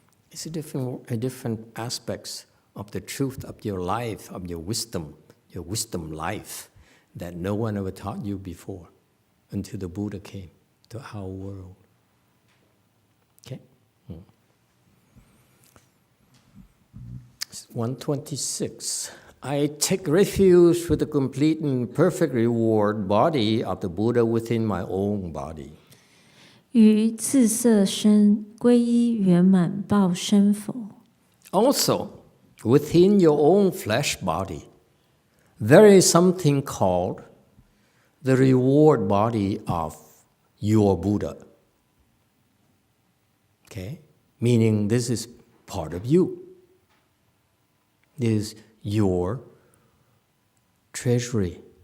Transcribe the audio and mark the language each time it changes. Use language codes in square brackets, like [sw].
[en] It's a different aspects of the truth of your life, of your wisdom life, that no one ever taught you before, until the Buddha came to our world. Okay? 126. I take refuge with the complete and perfect reward body of the Buddha within my own body. [zh] 于自色身皈依圆满报身佛。 [en] Also, within your own flesh body, there is something called the reward body of your Buddha. Okay? Meaning this is part of you. This is your treasury.